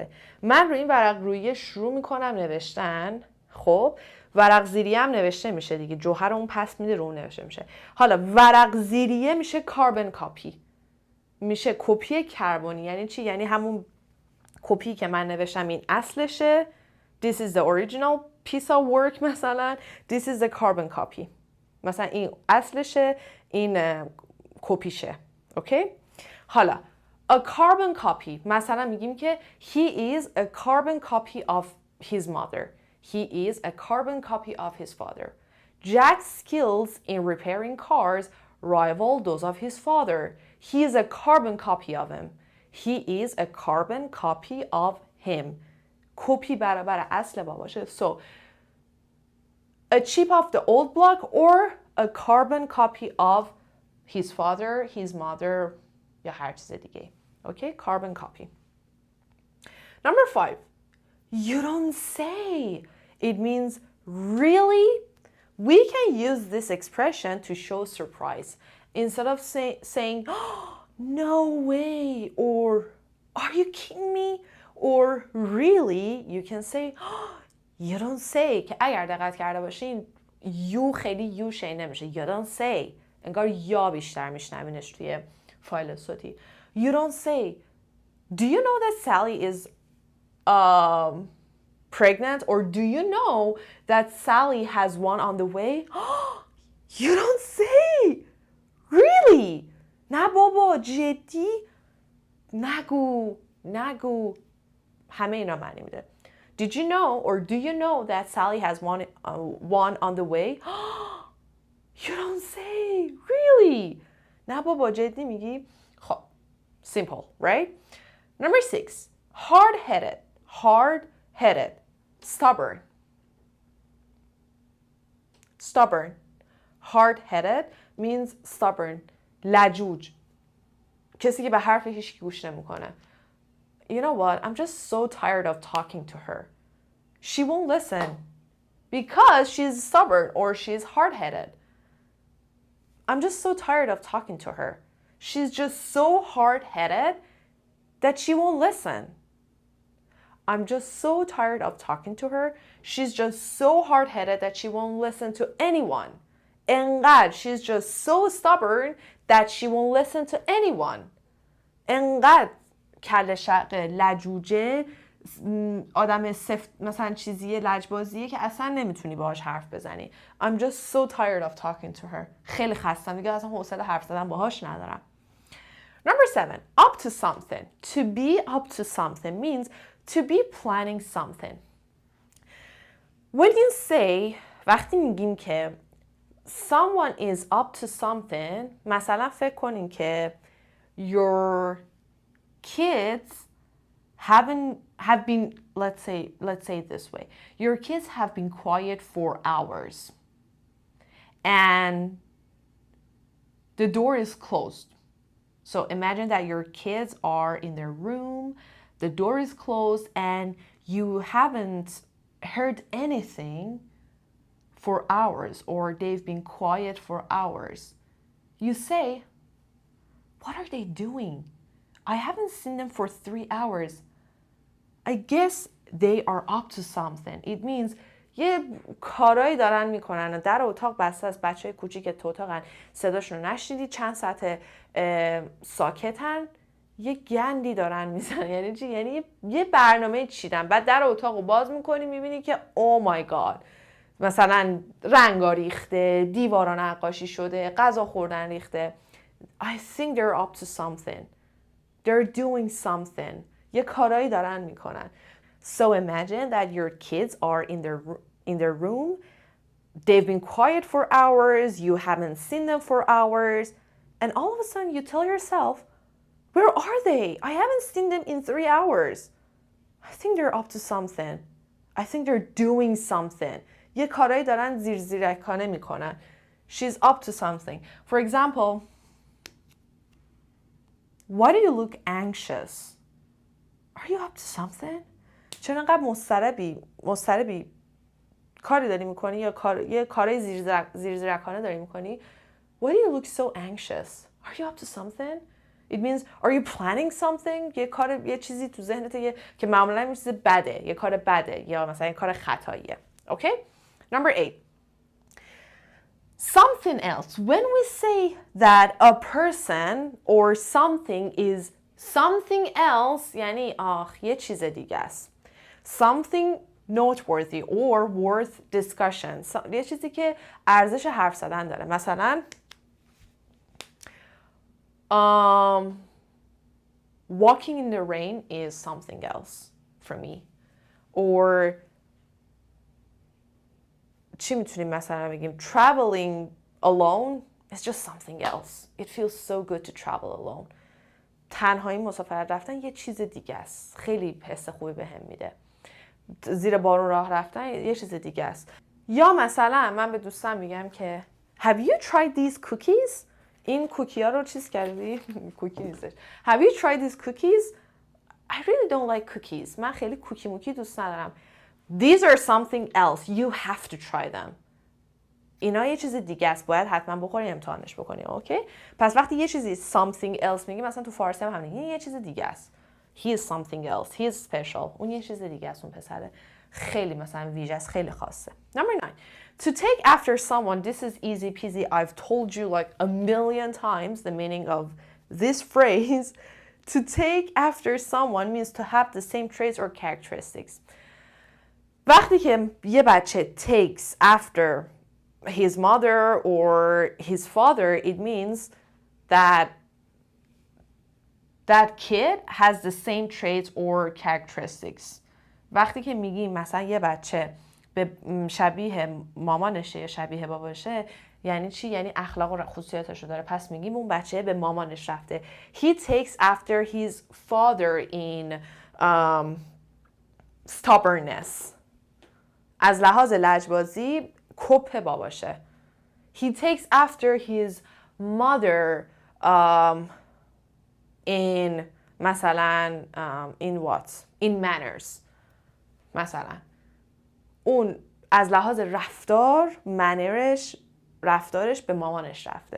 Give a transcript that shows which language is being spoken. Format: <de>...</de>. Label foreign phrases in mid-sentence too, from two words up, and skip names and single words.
<fa>من رو این ورق رویه شروع میکنم نوشتن. خب ورق زیریه هم نوشته میشه دیگه، جوهر اون پس میده رو اون نوشته میشه. حالا ورق زیریه میشه</fa> <en>carbon copy,</en> <fa>میشه کپی کربنی. یعنی چی؟ یعنی همون کپی که من نوشتم این اصلشه،</fa> <en>this is the original piece of work، مثلا this is the carbon copy،</en> <fa>مثلا این اصلشه، این کپیشه. اوکی؟</fa> <en>حالا a carbon copy،</en> <fa>مثلا میگیم که</fa> <en>he is a carbon copy of his mother. He is a carbon copy of his father. Jack's skills in repairing cars rival those of his father. He is a carbon copy of him. He is a carbon copy of him.</en> <fa>کپی برابر اصل باباشه.</fa> <en>So a chip of the old block or a carbon copy of his father, his mother</en> <fa>یا هر چیز دیگه.</fa> <en>Okay? Carbon copy. Number 5. You don't say. It means really. We can use this expression to show surprise. Instead of saying, oh, no way, or are you kidding me? Or really, you can say, oh, you don't say.</en> <fa>که اگر دقت کرده باشین یو خیلی یو شی نمیشه.</fa> <en>You don't say.</en> <fa>انگار یا بیشتر میشنوینش توی فایل صوتی.</fa> <en>You don't say. Do you know that Sally is pregnant? Or do you know that Sally has one on the way? You don't say. Really?</en> <fa>نه بابا جدی؟ نگو. همه اینا معنی میده.</fa> <en>Did you know or do you know that Sally has one on the way? You don't say. Really?</en> <fa>نه بابا جدی میگی؟ خب simple,</fa> <en>right? Number 6. Hard-headed. Hard-headed. Stubborn. Stubborn. Hard-headed means stubborn. لجوج.</en> <fa>کسی که به حرف هیچ گوش نمیکنه.</fa> <en>You know what? I'm just so tired of talking to her. She won't listen because she's stubborn or she's hard-headed. I'm just so tired of talking to her. She's just so hard-headed that she won't listen. I'm just so tired of talking to her. She's just so hard-headed that she won't listen to anyone. انقدر she's just so stubborn that she won't listen to anyone.</en> <fa>انقدر کله شقه لجوجه، آدم سفت مثلا چیزیه، لجبازیه که اصلا نمیتونی باهاش حرف بزنی.</fa> <en>I'm just so tired of talking to her.</en> <fa>خیلی خستم دیگه، اصلا حوصله حرف زدن باهاش ندارم.</fa> <en>Number 7. Up to something. To be up to something means to be planning something. When you say</en> <fa>وقتی میگیم که</fa> <en>someone is up to something،</en> <fa>مثلا فکر کنین که</fa> <en>your kids have been, let's say it this way. Your kids have been quiet for hours and the door is closed. So imagine that your kids are in their room, the door is closed and you haven't heard anything for hours or they've been quiet for hours. You say, what are they doing? I haven't seen them for 3 hours. I guess they are up to something. It means</en> <fa>یه کارایی دارن میکنن. در اتاق بسته است، بچه کوچیک تو اتاقن، صداشون رو نشنیدی، چند ساعت ساکتن، یه گندی دارن میزنن. یعنی چی؟ یعنی یه برنامه چیدن، بعد در اتاق رو باز میکنی میبینی که</fa> <en>oh my god،</en> <fa>مثلا رنگا ریخته، دیوارا نقاشی شده، غذا خوردن ریخته.</fa> <en>I think they're up to something. They're doing something.</en> <fa>یه کارایی دارن میکنن.</fa> <en>So imagine that your kids are in their room. they've been quiet for hours, you haven't seen them for hours, and all of a sudden you tell yourself, where are they? I haven't seen them in 3 hours. I think they're up to something. I think they're doing something.</en> <fa>یه کارایی دارن زیرکانه میکنن.</fa> <en>She's up to something. For example, why do you look anxious? Are you up to something?</en> <fa>چرا انقدر مضطربی کاری داری میکنی یا یه کارای زیرکانه داری میکنی؟</fa> <en>Why do you look so anxious? Are you up to something? It means, are you planning something?</en> <fa>یه چیزی تو ذهنته که معمولا یه چیز بده، یه کار بده یا مثلا یه کار خطاییه.</fa> <en>Okay? Number 8. Something else. When we say that a person or something is something else,</en> <fa>یعنی یه چیز دیگه است.</fa> <en>Something noteworthy or worth discussion.</en> <fa>یه چیزی که ارزش حرف زدن داره.</fa> <en>مثلا walking in the rain is something else for me. Or</en> <fa>چی میتونیم مثلا بگیم</fa> <en>traveling alone is just something else. It feels so good to travel alone.</en> <fa>تنهایی مسافرت رفتن یه چیز دیگه است. خیلی حس خوبی بهم میده. زیر بارون راه رفتن یه چیز دیگه است. یا مثلا من به دوستم میگم که</fa> <en>have you tried these cookies؟</en> <fa>این کوکی ها رو چیز کردی؟ کوکی نیستش.</fa> <en>Have you tried these cookies؟ I really don't like cookies.</en> <fa>من خیلی کوکی موکی دوست ندارم.</fa> <en>These are something else. You have to try them.</en> <fa>اینا یه چیز دیگه است. باید حتما بخوری امتحانش بکنی. اوکی؟ پس وقتی یه چیزی</fa> <en>something else</en> <fa>میگی مثلا تو فارسی هم همین یه چیز دیگه است.</fa> <en>He is something else. He is special.</en> <fa>اون یه چیز دیگه است اون پسره. خیلی مثلا ویژه است، خیلی خاصه.</fa> <en>Number 9. To take after someone, this is easy peasy. I've told you like a million times the meaning of this phrase. To take after someone means to have the same traits or characteristics.</en> <fa>وقتی که یه بچه</fa> <en>takes after his mother or his father, it means that that kid has the same traits or characteristics.</en> <fa>وقتی که میگیم مثلا یه بچه به شبیه مامانشه یا شبیه باباشه یعنی چی؟ یعنی اخلاق و خصوصیاتش رو داره. پس میگیم اون بچه به مامانش رفته.</fa> <en>He takes after his father in stubbornness.</en> <fa>از لحاظ لجبازی کپ باباشه.</fa> <en>He takes after his mother in مثلا in what? In manners.</en> <fa>مثلا اون از لحاظ رفتارش به مامانش رفته.</fa>